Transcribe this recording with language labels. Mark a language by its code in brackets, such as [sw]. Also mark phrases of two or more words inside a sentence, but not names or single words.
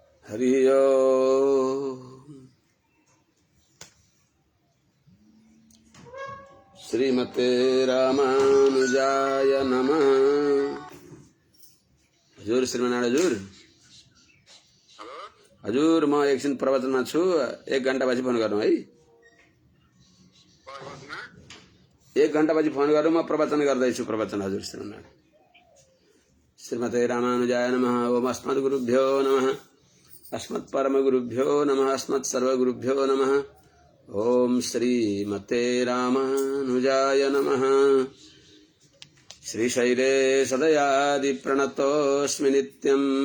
[sa] हरि ओम। श्रीमते रामानुजाय नमः। [ne] हजुर श्रीमनारायण हजुर। हजुर म एकछिन प्रवचनमा छु, 1 घण्टापछि फोन गरौँ है। 1 घण्टापछि फोन गरौँ, म प्रवचन गर्दैछु। प्रवचन हजुर श्रीमनारायण। [sa] श्रीमते रामानुजाय नमः। ओम अस्मद्गुरुभ्यो नमः। अस्मत्परमगुरुभ्यो नमः। अस्मत्सर्वगुरुभ्यो नमः। ओम श्रीमते रामानुजाय नमः। श्रीशैले सदयादिप्रणतोऽस्मि नित्यम्।